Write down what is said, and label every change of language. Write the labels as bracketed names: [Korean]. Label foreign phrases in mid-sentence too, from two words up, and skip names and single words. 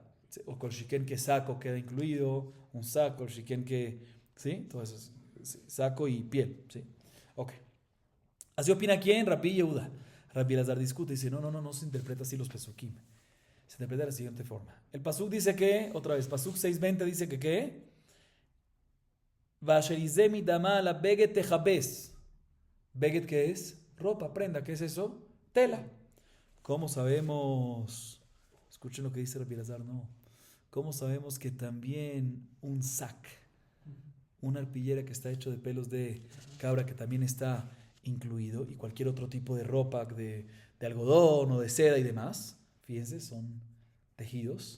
[Spanish] O con shiken que saco queda incluido, un saco, el shiken que, ¿sí? Entonces, saco y piel, ¿sí? Ok. Así opina ¿quién? Rabbi Yehuda. Rabbi Elazar discute y dice, no se interpreta así los pesukim. Se interpreta de la siguiente forma. El pasuk dice que, otra vez, pasuk 6:20 dice que ¿qué? [Hebrew] ואשר יזה מדמה על הבגד תכבס. [Spanish] Beged, ¿qué es? Ropa, prenda, ¿qué es eso? Tela. ¿Cómo sabemos? Escuchen lo que dice Rabbi Elazar, no. ¿Cómo sabemos que también un sac, una arpillera que está hecho de pelos de cabra que también está incluido, y cualquier otro tipo de ropa de algodón o de seda y demás, fíjense, son tejidos?